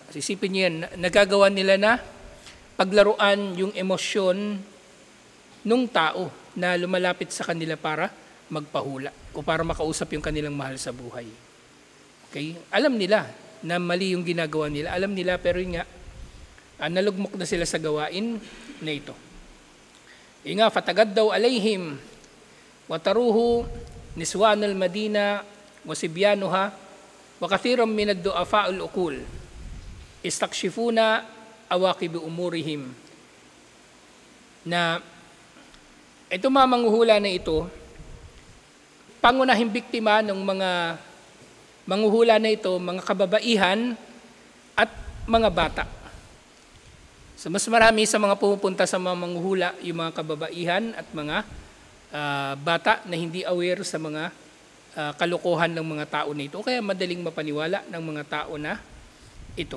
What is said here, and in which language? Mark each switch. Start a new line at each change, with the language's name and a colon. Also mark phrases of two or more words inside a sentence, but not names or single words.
Filipino: Isipin niyo yan, nagagawa nila na paglaruan yung emosyon nung tao na lumalapit sa kanila para magpahula o para makausap yung kanilang mahal sa buhay. Okay? Alam nila na mali yung ginagawa nila. Alam nila pero yun nga, nalugmok na sila sa gawain na ito. Yung nga,
Arabic: فتغدو عليهم وتروحه نسوان المدينة وصبيانها, وكثير من الضعفاء العقول يستكشفون عواقب أمورهم.
Filipino: Na ito mga manghuhula na ito, pangunahing biktima ng mga manghuhula na ito, mga kababaihan at mga bata. So mas marami sa mga pumupunta sa mga manghuhula, yung mga kababaihan at mga bata na hindi aware sa mga kalokohan ng mga tao na ito, kaya madaling mapaniwala ng mga tao na ito.